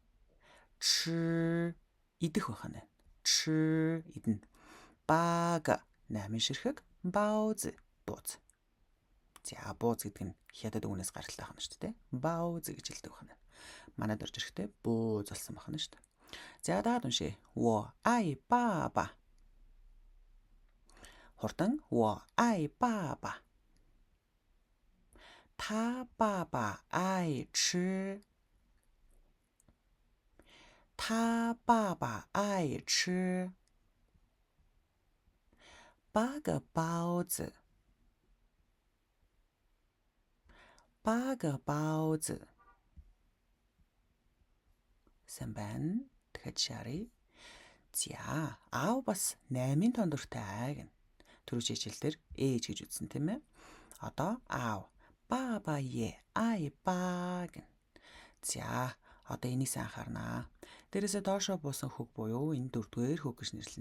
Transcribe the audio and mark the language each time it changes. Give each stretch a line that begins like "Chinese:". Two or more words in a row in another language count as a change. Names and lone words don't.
Mongolian: Чи идэх байх нь. Чи идэн. Бага намын ширхэг. Баоз бууз. За бууз гэдэг нь хятад үгнээс гаралтай байна шүү дээ. Баоз гэж хэлдэг байна. Манайд орж ирэхдээ бууз болсон байна шүү дээ. За дагаад уншъя.
Chinese: 我爱爸爸. Хурдан 我爱爸爸. 他爸爸爱吃. 他爸爸爱吃8个包子。8个包子。
Mongolian: сайн байна. Дахиад шааръя. За аав бас 8-ын тоон дуртай гэнэ. Түрүү хичээлдэр ээж гэж үзсэн тийм ээ. Одоо аав баба е ай ба гэнэ. За одоо энийг сайн анхаарнаа. Дээрээсээ доошоо буусан хөг буюу энэ дөрөвдүгээр хөг гэж нэрлэнэ.